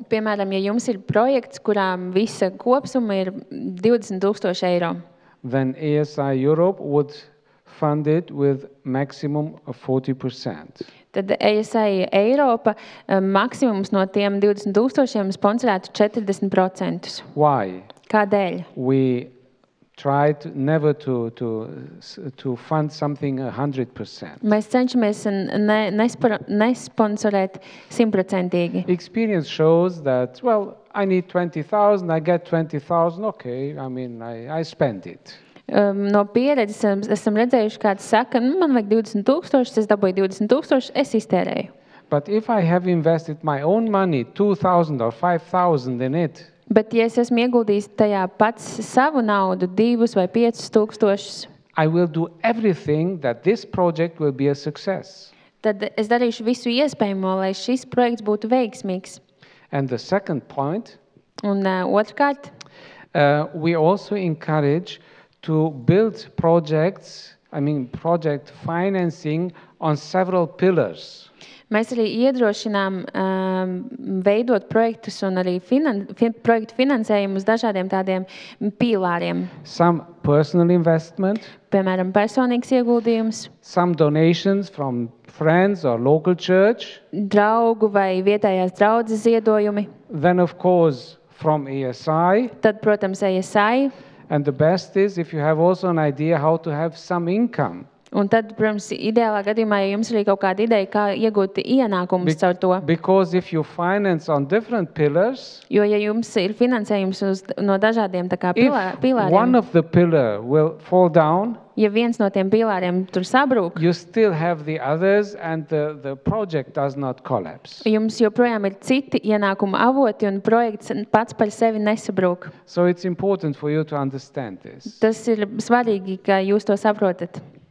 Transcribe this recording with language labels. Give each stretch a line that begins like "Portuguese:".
Latvian: Piemēram, ja jums ir projekts, kurām visa kopsumma ir 20,000 eiro,
English: then ASI Europe would fund it with maximum of 40%.
Latvian: tad ASI Eiropa maksimums no tiem 20,000 sponsorētu 40%.
English: Why?
Latvian: Kādēļ?
English: We tried never to fund something 100%.
Latvian: Mēs cenšamies nesponsorēt 100%.
English: Experience shows that, well, I need 20,000, I get 20,000, okay, I mean, I spend it.
Latvian: No pieredzes esam redzējuši, kāds saka, man vajag 20,000, es dabūju 20,000, es iztērēju.
English: But if I have invested my own money, 2,000 or 5,000 in it,
Latvian: Bet, ja es esmu ieguldījis tajā pats savu naudu, 2 vai 5,000,
English: I will do everything that this project will be a success.
Latvian: tad es darīšu visu iespējamo, lai šis projekts būtu veiksmīgs.
English: And the second point,
Latvian: Un otrkārt,
English: we also encourage to build projects, project financing on several pillars.
Latvian: mēs arī iedrošinām veidot projektus un arī projektu finansējumu uz dažādiem tādiem pīlāriem.
English: Some personal investment,
Latvian: Piemēram, personīgs ieguldījums,
English: some donations from friends or local church,
Latvian: draugu vai vietējās draudzes ziedojumi,
English: then of course from ASI,
Latvian: tad, protams, ASI,
English: and the best is if you have also an idea how to have some income.
Latvian: un tad, protams, ideālā gadījumā, ja jums ir kaut kāda ideja, kā iegūt ienākumus caur to.
English: Because if you finance on different pillars,
Latvian: Jo, ja jums ir finansējums no dažādiem tā kā
English: if
Latvian: pīlāriem,
English: one of the pillar will fall down,
Latvian: ja viens no tiem pīlāriem tur sabrūk,
English: you still have the others and the project does not collapse.
Latvian: jums joprojām ir citi ienākuma avoti un projekts pats par sevi nesabrūk.
English: So it's important for you to understand this.
Latvian: Tas ir svarīgi, ka jūs to saprotat.